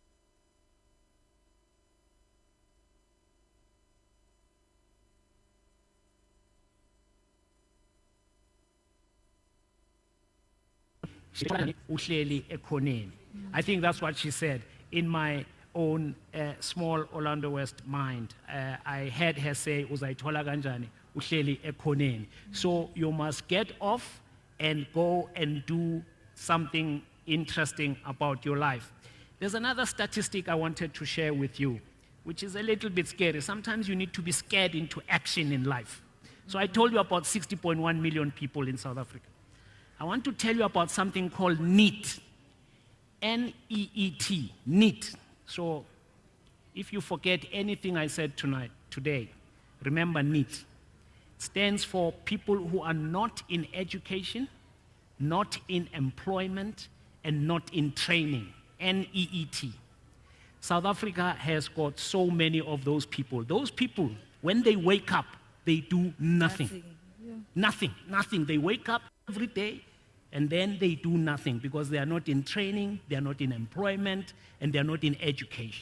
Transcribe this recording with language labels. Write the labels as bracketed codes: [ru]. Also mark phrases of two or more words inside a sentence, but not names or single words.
[en] I think that's what she said. In my own small Orlando West mind, I heard her say, [zu] "Uzayithola kanjani uhleli ekhoneni." [en] So you must get off and go and do something interesting about your life. There's another statistic I wanted to share with you, which is a little bit scary. Sometimes you need to be scared into action in life. So I told you about 60.1 million people in South Africa. I want to tell you about something called NEET. N-E-E-T, NEET. So if you forget anything I said today, remember NEET. It stands for people who are not in education, not in employment, and not in training. N-E-E-T. South Africa has got so many of those people. Those people, when they wake up, they do nothing. Nothing. They wake up every day and then they do nothing because they are not in training, they are not in employment, and they are not in education.